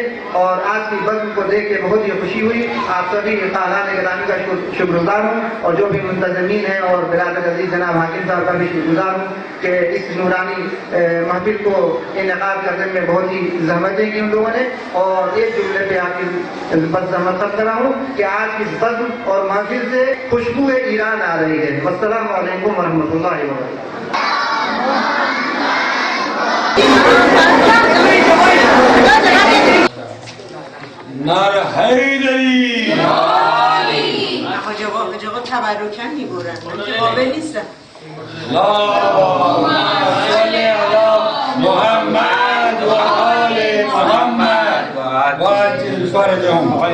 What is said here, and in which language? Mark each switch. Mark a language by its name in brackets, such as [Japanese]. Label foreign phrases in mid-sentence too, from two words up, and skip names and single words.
[Urdu] اور آج کی بزم کو دیکھ کے بہت ہی خوشی ہوئی، آپ سبھی خاندان گرامی کا شکر گزار ہوں، اور جو بھی منتظمین ہیں اور برادر عزیز جناب حاکم صاحب کا بھی شکر گزار ہوں کہ اس نورانی محفل کو انعقاد کرنے میں بہت ہی زحمتیں کی ان لوگوں نے۔ اور ایک جملے پہ آپ کی بس زحمت کر رہا ہوں کہ آج کی بزم اور محفل سے خوشبو ایران آ رہی ہے۔ [Arabic] السلام علیکم ورحمۃ اللہ وبرکاتہ۔ [Urdu] نعره حیدری، [Persian] آقا تبرکن میبرن، قابل نیستن. [Arabic] اللهم صل علی محمد و آل محمد و عجل فرجهم۔